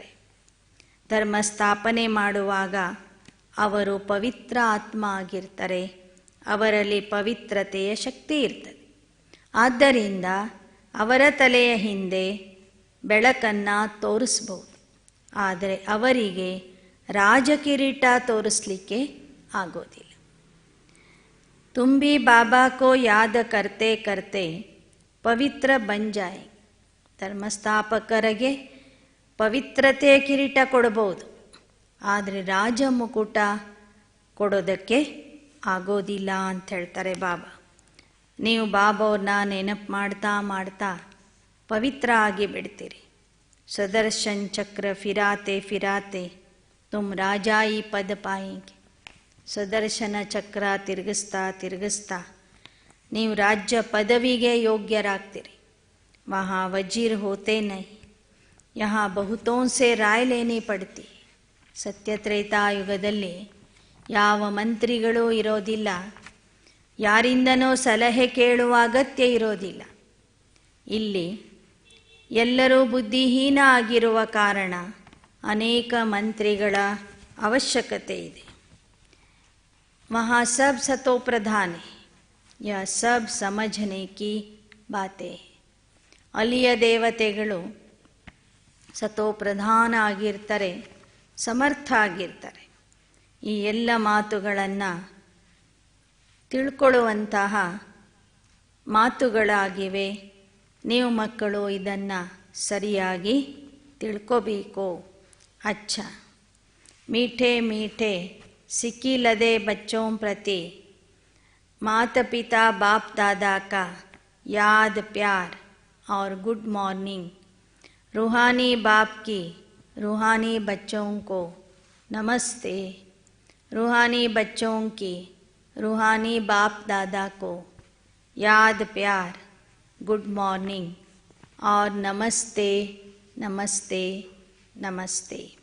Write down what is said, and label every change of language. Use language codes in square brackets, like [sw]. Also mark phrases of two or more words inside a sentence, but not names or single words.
[kn] ಧರ್ಮ ಸ್ಥಾಪನೆ ಮಾಡುವಾಗ ಅವರು ಪವಿತ್ರ ಆತ್ಮ ಆಗಿರ್ತಾರೆ, ಅವರಲ್ಲಿ ಪವಿತ್ರತೆಯ ಶಕ್ತಿ ಇರ್ತದೆ. ಆದ್ದರಿಂದ ಅವರ ತಲೆಯ ಹಿಂದೆ ಬೆಳಕನ್ನು ತೋರಿಸ್ಬೋದು, ಆದರೆ ಅವರಿಗೆ ರಾಜಕಿರೀಟ ತೋರಿಸ್ಲಿಕ್ಕೆ ಆಗೋದಿಲ್ಲ. [hi] तुम भी बाबा को याद करते करते पवित्र बन जाय. [kn] ಧರ್ಮಸ್ಥಾಪಕರಿಗೆ ಪವಿತ್ರತೆಯ ಕಿರೀಟ ಕೊಡಬಹುದು, ಆದರೆ ರಾಜ ಮುಕುಟ ಕೊಡೋದಕ್ಕೆ ಆಗೋದಿಲ್ಲ ಅಂತ ಹೇಳ್ತಾರೆ ಬಾಬಾ. ನೀವು ಬಾಬಾವ್ರನ್ನ ನೆನಪು ಮಾಡ್ತಾ ಮಾಡ್ತಾ ಪವಿತ್ರ ಆಗಿ ಬಿಡ್ತೀರಿ. [hi] सुदर्शन चक्र फिराते फिराते तुम राजाई पद पायेंगे. [kn] ಸುದರ್ಶನ ಚಕ್ರ ತಿರುಗಿಸ್ತಾ ತಿರುಗಿಸ್ತಾ ನೀವು ರಾಜ್ಯ ಪದವಿಗೆ ಯೋಗ್ಯರಾಗ್ತೀರಿ. [hi] ವहाँ वजीर होते नहीं, यहाँ बहुतों से राय लेनी पड़ती. [kn] ಸತ್ಯತ್ರೇತಾಯುಗದಲ್ಲಿ ಯಾವ ಮಂತ್ರಿಗಳೂ ಇರೋದಿಲ್ಲ, ಯಾರಿಂದನೋ ಸಲಹೆ ಕೇಳುವ ಅಗತ್ಯ ಇರೋದಿಲ್ಲ. ಇಲ್ಲಿ ಎಲ್ಲರೂ ಬುದ್ಧಿಹೀನ ಆಗಿರುವ ಕಾರಣ ಅನೇಕ ಮಂತ್ರಿಗಳ ಅವಶ್ಯಕತೆ ಇದೆ. [hi] वहाँ सब सतो प्रधान है, यह सब समझने की बातें है. [kn] ಅಲ್ಲಿಯ ದೇವತೆಗಳು ಸತೋ ಪ್ರಧಾನ ಆಗಿರ್ತಾರೆ, ಸಮರ್ಥ ಆಗಿರ್ತಾರೆ. ಈ ಎಲ್ಲ ಮಾತುಗಳನ್ನು ತಿಳ್ಕೊಳ್ಳುವಂತಹ ಮಾತುಗಳಾಗಿವೆ. ನೀವು ಮಕ್ಕಳು ಇದನ್ನು ಸರಿಯಾಗಿ ತಿಳ್ಕೋಬೇಕು. [hi] अच्छा मीठे मीठे सिक्की लदे बच्चों प्रति माता पिता बाप दादा का याद प्यार और [en] good morning. [hi] रूहानी बाप की रूहानी बच्चों को नमस्ते. रूहानी बच्चों की रूहानी बाप दादा को याद प्यार, [en] good morning [hi] और नमस्ते नमस्ते नमस्ते.